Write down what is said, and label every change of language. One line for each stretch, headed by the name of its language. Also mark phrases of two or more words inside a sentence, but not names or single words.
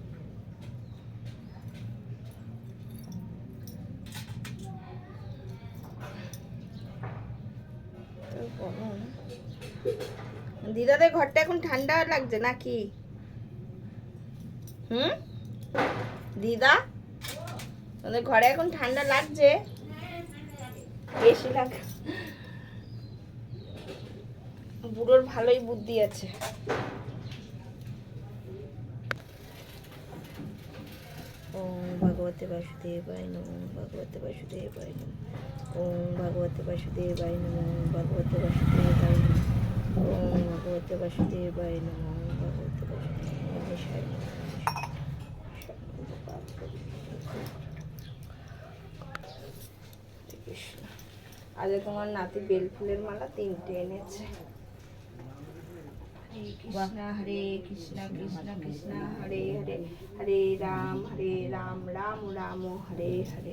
Bangla: দিদাদের ঘরটা এখন ঠান্ডা লাগছে নাকি? দিদা, তোদের ঘরে এখন ঠান্ডা লাগছে? বেশি লাগে। বুড়োর ভালোই বুদ্ধি আছে।
Sanskrit: ওম ভগবতে বাসুদেবায় নমঃ, ভগবতে বাসুদেবায় নমঃ। ওম ভগবতে বাসুদেবায় নমঃ, ভগবতে বাসুদেবায় নমঃ। ওম ভগবতে বাসুদেবায় নমঃ, ভগবতে বাসুদেবায় নমঃ।
Bangla: আজ তোমার নাতি বেলফুলের মালা 3টে এনেছে।
Sanskrit: হরে কৃষ্ণ কৃষ্ণ কৃষ্ণ হরে হরে, হরে রাম রাম রাম হরে হরে।